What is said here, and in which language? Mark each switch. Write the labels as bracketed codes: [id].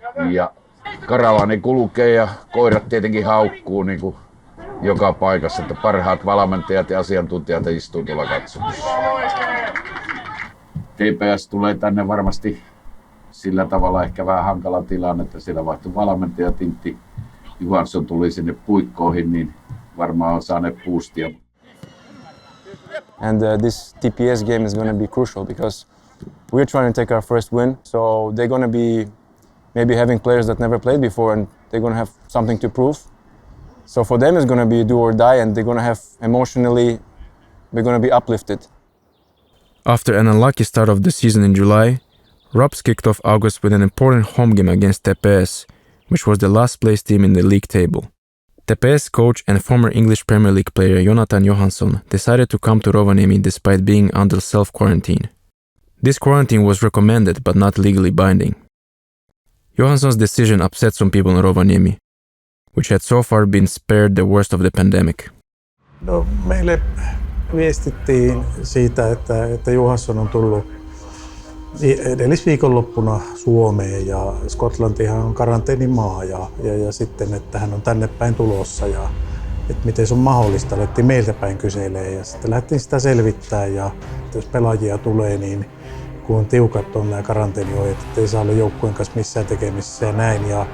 [fi] Ja karavaani kulkee ja koirat tietenkin haukkuu niin kuin joka paikassa, että parhaat valmentajat ja asiantuntijat istuu tuolla katsomassa. TPS tulee tänne varmasti sillä tavalla ehkä vähän hankala tilanne, että siellä vaihtui valmentaja Tintti Johansson tuli sinne puikkoihin, niin varmaan on saaneet boostia. [en] And this TPS game is going to be crucial because we're trying to take our first win. So they're going to be maybe having players that never played before, and they're going to have something to prove. So for them, it's going to be do or die, and they're going to have emotionally, they're going to be uplifted. After an unlucky start of the season in July, Rups kicked off August with an important home game against TPS, which was the last place team in the league table. TPS coach and former English Premier League player Jonathan Johansson decided to come to Rovaniemi despite being under self-quarantine. This quarantine was recommended but not legally binding. Johansson's decision upset some people in Rovaniemi, which had so far been spared the worst of the pandemic. [fi] No, meille viestittiin siitä, että Johansson on tullut edellisviikonloppuna Suomeen ja Skotlantihan on karanteenimaa ja sitten, että hän on tänne päin tulossa ja että miten se on mahdollista, alettiin meiltä päin kyselee ja sitten lähdettiin sitä selvittää ja jos pelaajia tulee, niin kun on tiukat on nämä karanteeniohjeet, ettei saa olla joukkueen kanssa missään tekemisissä ja näin.